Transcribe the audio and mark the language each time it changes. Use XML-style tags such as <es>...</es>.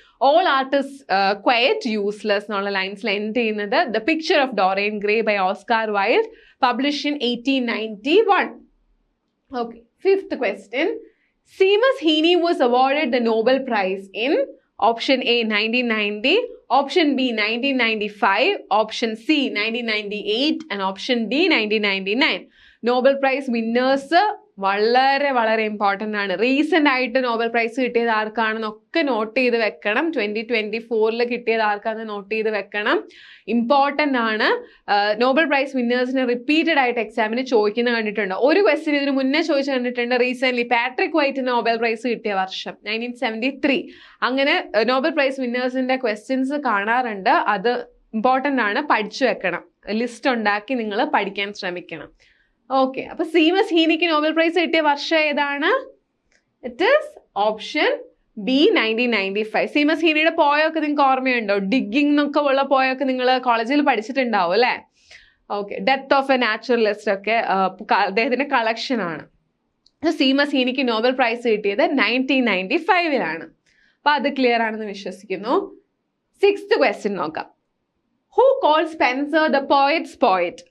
<en>All art is quite useless</en> <ml>എന്നുള്ള ലൈൻസിൽ end ചെയ്യുന്നത്</ml> <en>The Picture of Dorian Gray by Oscar Wilde, published in 1891. Okay, fifth question. Seamus Heaney was awarded the Nobel Prize in option A 1990, option B 1995, option C 1998 and option D 1999.</en> <ml>Nobel prize winners വളരെ വളരെ important ആണ്. Recent ആയിട്ട് Nobel prize കിട്ടിയത് ആർക്കാണെന്നൊക്കെ not ചെയ്ത് വെക്കണം. 2024 കിട്ടിയത് ആർക്കാണെന്ന് not ചെയ്ത് വെക്കണം. ഇമ്പോർട്ടൻ്റ് ആണ്. നോബൽ പ്രൈസ് വിന്നേഴ്സിന് റിപ്പീറ്റഡ് ആയിട്ട് എക്സാമിന് ചോദിക്കുന്ന കണ്ടിട്ടുണ്ട്. ഒരു ക്വസ്റ്റ്യൻ ഇതിന് മുന്നേ ചോദിച്ചു കണ്ടിട്ടുണ്ട്. റീസെൻ്റ്ലി പാട്രിക് വൈറ്റിന് നോബൽ പ്രൈസ് കിട്ടിയ വർഷം 1973. അങ്ങനെ നോബൽ പ്രൈസ് വിന്നേഴ്സിൻ്റെ ക്വസ്റ്റ്യൻസ് കാണാറുണ്ട്. അത് ഇമ്പോർട്ടൻ്റ് ആണ്, പഠിച്ചു വെക്കണം. ലിസ്റ്റ് ഉണ്ടാക്കി നിങ്ങൾ പഠിക്കാൻ ശ്രമിക്കണം. ഓക്കെ, അപ്പൊ സീമസ് ഹീനിക്ക് നോബൽ പ്രൈസ് കിട്ടിയ വർഷം ഏതാണ്?</ml> <en>It is option B 1995.</en> <ml>Seamus ഹീനിയുടെ പോയൊക്കെ നിങ്ങൾക്ക് ഓർമ്മയുണ്ടോ? ഡിഗ്ഗിങ് എന്നൊക്കെ ഉള്ള പോയൊക്കെ നിങ്ങൾ കോളേജിൽ പഠിച്ചിട്ടുണ്ടാവും അല്ലേ? Okay, death of A naturalist ഒക്കെ അദ്ദേഹത്തിന്റെ കളക്ഷൻ ആണ്. സീമസ് ഹീനിക്ക് നോബൽ പ്രൈസ് കിട്ടിയത് 1995 അപ്പൊ അത് ക്ലിയർ ആണെന്ന് വിശ്വസിക്കുന്നു. സിക്സ്ത് ക്വസ്റ്റ്യൻ നോക്കാം.</ml> <en>Who called Spencer the poet's poet?</en>